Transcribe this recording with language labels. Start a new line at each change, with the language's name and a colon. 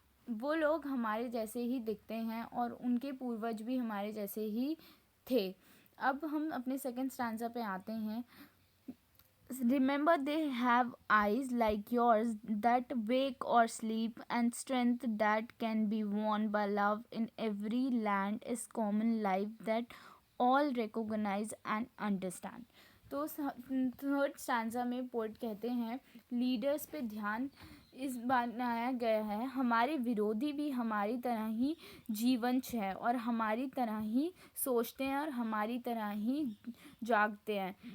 Hindi: वो लोग हमारे जैसे ही दिखते हैं और उनके पूर्वज भी हमारे जैसे ही थे। अब हम अपने सेकंड स्टैंजा पे आते हैं।
English: Remember, they have eyes like yours that wake or sleep, and strength that can be won by love. In every land is common life that all recognize and understand.
Hindi: तो third stanza में poet कहते हैं leaders पे ध्यान इस बात बनाया गया है, हमारे विरोधी भी हमारी तरह ही जीवंत है और हमारी तरह ही सोचते हैं और हमारी तरह ही जागते हैं।